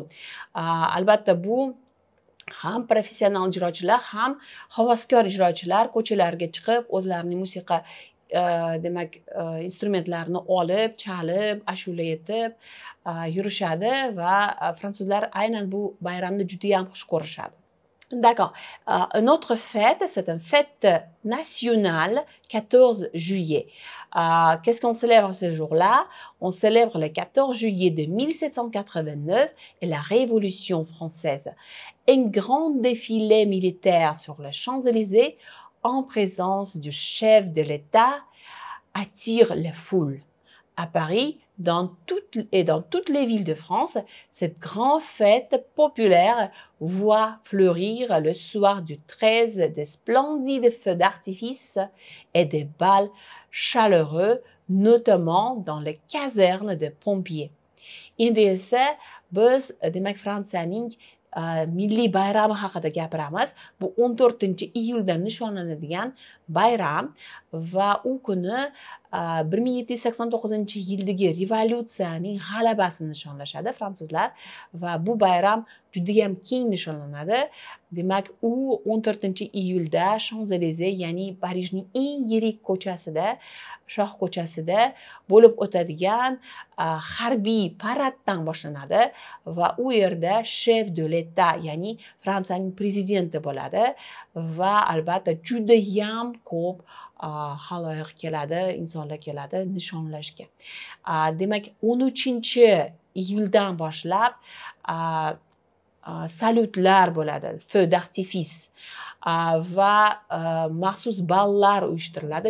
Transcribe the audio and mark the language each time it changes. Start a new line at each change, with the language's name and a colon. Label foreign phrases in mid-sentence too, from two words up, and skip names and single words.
Uzbek: Albatta bu ham professional ijrochilar, ham havaskor ijrochilar ko'chalarga chiqib o'zlarining musiqa demak instrumentlarni olib chalib ashula aytib yurishadi va fransuzlar aynan bu bayramni judayam xush ko'rishadi.
French: D'accord. Une autre fête, c'est une fête nationale, 14 juillet. Qu'est-ce qu'on célèbre ce jour-là? On célèbre le 14 juillet de 1789 et la Révolution française. Un grand défilé militaire sur les Champs-Élysées en présence du chef de l'État attire les foules. À Paris, dans toutes les villes de France, cette grande fête populaire voit fleurir le soir du 13 des splendides feux d'artifice et des bals chaleureux, notamment dans les casernes de pompiers.
Uzbek: Endi esa biz demak Fransiyaning milliy bayrami haqida gapiramiz. Bu 14-iyulda nishonlanadigan bayram va u kuni 1789-yildagi revolyutsiyaning g'alabasini nishonlashadi fransuzlar va bu bayram judayam keng nishonlanadi. Demak, u 14-iyulda Champs-Élysées, ya'ni Parijning eng yirik ko'chasida, shoh ko'chasida bo'lib o'tadigan harbiy paraddan boshlanadi va u yerda
French: chef de l'État,
Uzbek: ya'ni Fransiyaning prezidenti bo'ladi va albatta judayam ko'p xaloyiq keladi, insonlar keladi nishonlashga. Demak, 13-iyuldan boshlab salyutlar bo'ladi,
French: feu d'artifice
Uzbek: va maxsus ballar uyushtiriladi.